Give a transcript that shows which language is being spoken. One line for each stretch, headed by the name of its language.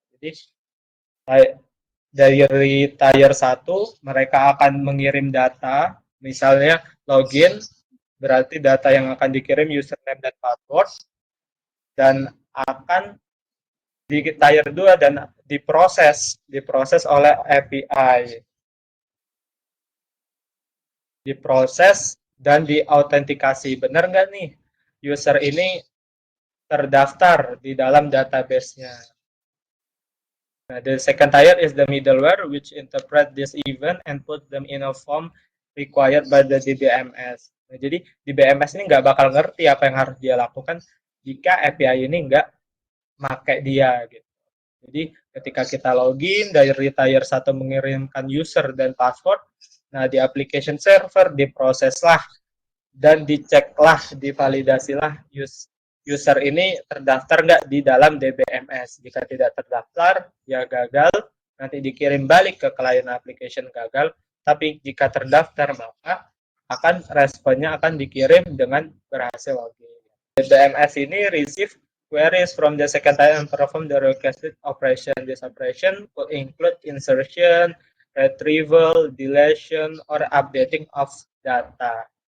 Indonesian: Jadi dari tier 1 mereka akan mengirim data, misalnya login, berarti data yang akan dikirim username dan password, dan akan di tier 2 dan diproses oleh API. Diproses dan diautentikasi. Benar nggak nih? User ini terdaftar di dalam database-nya.
English: Nah, the second tier is the middleware which interpret this event and put them in a form required by the DBMS.
Indonesian: Nah, jadi DBMS ini nggak bakal ngerti apa yang harus dia lakukan jika API ini nggak pakai dia gitu. Jadi ketika kita login dari tier 1 mengirimkan user dan password, nah di application server diproseslah dan diceklah, divalidasilah user ini terdaftar nggak di dalam DBMS. Jika tidak terdaftar, ya gagal, nanti dikirim balik ke client application gagal. Tapi jika terdaftar, maka responnya akan dikirim dengan berhasil login.
English: DBMS
Indonesian: ini
English: receive queries from the second tier and perform the requested operation. This operation could include insertion, retrieval, deletion, or updating of data.